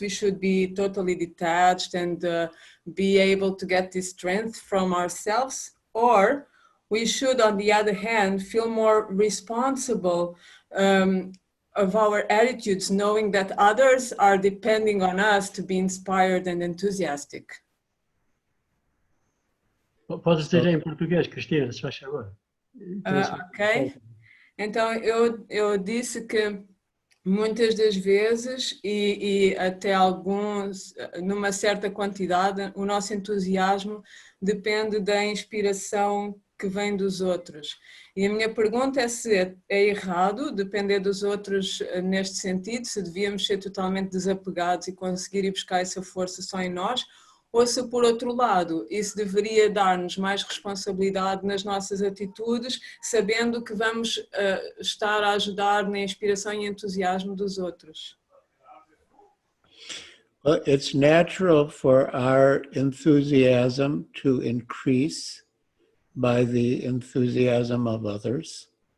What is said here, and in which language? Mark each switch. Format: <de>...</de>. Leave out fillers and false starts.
<en>We should be totally detached and be able to get this strength from ourselves? Or we should, on the other hand, feel more responsible of our attitudes, knowing that others are depending on us to be inspired and enthusiastic?</en> <pt>Pode ser em português, Cristina, se faz favor. Ok. Então, eu disse que muitas das vezes e até alguns, numa certa quantidade, o nosso entusiasmo depende da inspiração que vem dos outros. E a minha pergunta é se é errado depender dos outros neste sentido, se devíamos ser totalmente desapegados e conseguir ir buscar essa força só em nós, ou se, por outro lado, isso deveria dar-nos mais responsabilidade nas nossas atitudes, sabendo que vamos estar a ajudar na inspiração e entusiasmo dos outros.</pt> <en>Well, it's natural for our enthusiasm to increase by the enthusiasm of others.</en>